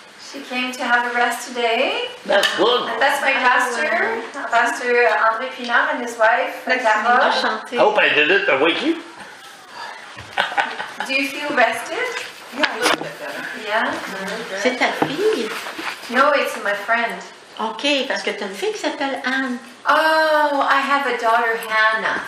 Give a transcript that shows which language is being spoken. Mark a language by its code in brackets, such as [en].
[en] She came to have a rest today. That's good. And that's my pastor, Pastor André Pinard and his wife, Carole. I hope I didn't awake you. Do you feel rested? Yeah, a little bit better. Yeah? [fr] C'est ta fille? [en] No, it's my friend. [fr] OK, parce que tu as une fille qui s'appelle Anne. [en] Oh, I have a daughter, Hannah.